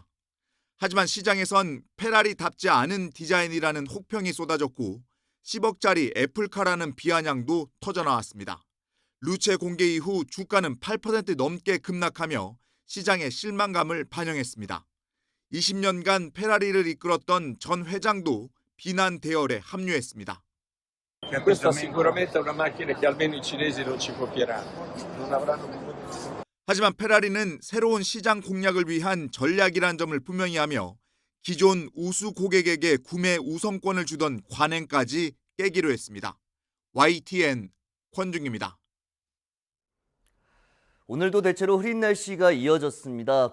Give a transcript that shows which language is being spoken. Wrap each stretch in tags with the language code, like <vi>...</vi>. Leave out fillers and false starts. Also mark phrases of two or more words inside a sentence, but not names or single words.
<ko>하지만 시장에선 페라리답지 않은 디자인이라는 혹평이 쏟아졌고 10억짜리 애플카라는 비아냥도 터져나왔습니다. 루체 공개 이후 주가는 8% 넘게 급락하며 시장의 실망감을 반영했습니다. 20년간 페라리를 이끌었던 전 회장도 비난 대열에 합류했습니다.</ko> <it>Questa sicuramente è una macchina che almeno i cinesi non ci copieranno. Non avranno bisogno.</it> <ko>하지만 페라리는 새로운 시장 공략을 위한 전략이란 점을 분명히 하며 기존 우수 고객에게 구매 우선권을 주던 관행까지 깨기로 했습니다. YTN 권중입니다. 오늘도 대체로 흐린 날씨가 이어졌습니다.</ko>